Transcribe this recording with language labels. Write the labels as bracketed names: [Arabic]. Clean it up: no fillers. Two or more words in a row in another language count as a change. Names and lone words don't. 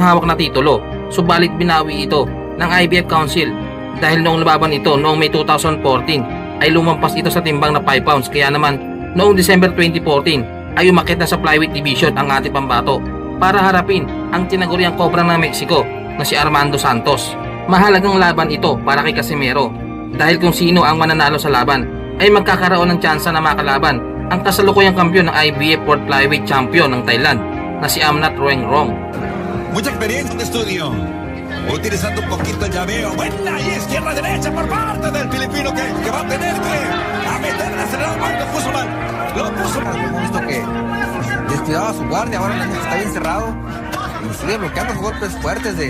[Filipino] hawak na titulo, subalit binawi ito ng IBF Council dahil noong lababan ito noong May 2014 ay lumampas ito sa timbang na 5 pounds, kaya naman noong December 2014 ay umakyat na sa [English] flyweight division [Filipino] ang ating pambato para harapin ang tinaguriang kobra ng Mexico na si Armando Santos. Mahalagang laban ito para kay Casimero dahil kung sino ang mananalo sa laban ay magkakaroon ng tsansa na makalaban ang kasalukuyang kampiyon ng IBF [English] World Flyweight Champion [Filipino] ng Thailand na si Amnat Roengrong. [Spanish] Mucha experiencia en estudio. Utilizando un poquito el llaveo. Buena y izquierda-derecha por parte del filipino que va a tener que meter el acelerador. Lo puso mal. Lo puso mal. Hemos visto que descuidaba su guardia, ahora está bien cerrado y sigue bloqueando los golpes fuertes de...